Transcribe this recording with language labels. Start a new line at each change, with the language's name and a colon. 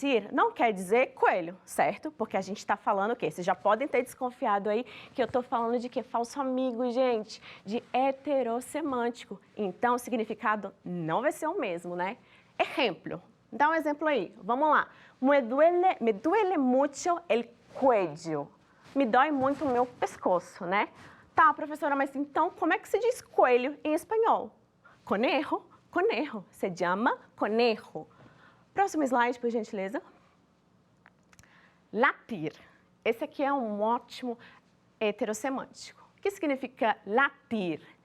Portuguese: não quer dizer coelho, certo? Porque a gente está falando o quê? Vocês já podem ter desconfiado aí que eu estou falando de quê? Falso amigo, gente, de heterossemântico. Então, o significado não vai ser o mesmo, né? Exemplo. Dá um exemplo aí. Vamos lá.
Spanish: Me duele mucho el cuello.
Portuguese: Me dói muito o meu pescoço, né? Tá, professora, mas então como é que se diz coelho em espanhol? Conejo, conejo. Se chama conejo. Próximo slide, por gentileza. Latir. Esse aqui é um ótimo heterossemântico. O que significa latir?